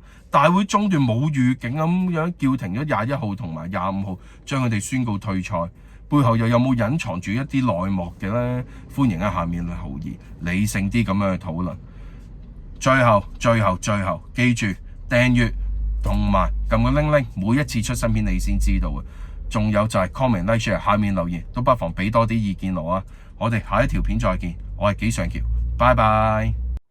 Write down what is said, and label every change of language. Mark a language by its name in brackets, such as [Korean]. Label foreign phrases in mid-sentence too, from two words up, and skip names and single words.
[Cantonese] 大會中段冇預警咁樣叫停咗21號同埋25號，將佢哋宣告退賽，背後又有冇隱藏住一啲內幕嘅呢？歡迎喺下面留言，理性啲咁樣去討論。最後，記住訂閱同埋撳個鈴鈴，每一次出新片你先知道嘅。仲有就係 [English] comment like share [Cantonese] 下面留言，都不妨俾多啲意見我啊！我哋下一條片再見，我係紀尚橋，拜拜。